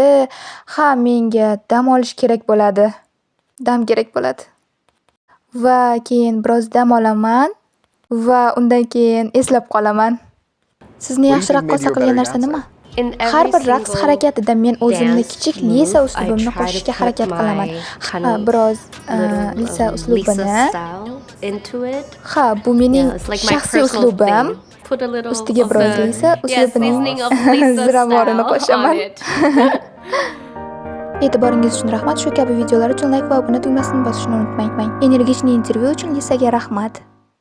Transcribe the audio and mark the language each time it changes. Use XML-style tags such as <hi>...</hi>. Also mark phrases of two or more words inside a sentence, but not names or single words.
<uz>Ha, menga dam olish kerak bo'ladi. Dam kerak bo'ladi. Va keyin biroz dam olaman va undan keyin eslab qolaman. Sizni yaxshiroq qilsa qilgan narsa nima?</uz> <en>In</en> <uz>Har</uz> <en>every</en> <uz>bir raqs</uz> <en>single</en> <uz>harakatida men o'zimni</uz> <en>dance</en> <uz>kichik</uz> <en>move, Lisa I</en> <uz>uslubimni</uz> <en>try to</en> <uz>qo'shishga</uz> <en>put</en> <uz>harakat qilaman.</uz> <en>my</en> <uz>Ha,</uz> <en>kind of</en> <uz>biroz</uz> <en>little,</en> <uz>Lisa Lisa uslubini.</uz> <en>style into it.</en> <uz>Ha, bu mening</uz> <en>Yeah, it's like my</en> <uz>shaxsiy</uz> <en>personal</en> <uz>uslubim.</uz> <en>thing. Put a little</en> <uz>Ustiga</uz> <en>of</en> <uz>biroz</uz> <en>the</en> <uz>Lisa uslubining</uz> <en>seasoning of Lisa</en> <uz>ziravorini</uz> <en>style</en> <uz>qo'shaman.</uz> <en>on it.</en> <uz>E'tiboringiz uchun rahmat. Shu kabi videolar uchun like va obuna tugmasini bosishni unutmang. Energichniy intervyu uchun Lisaga rahmat.</uz>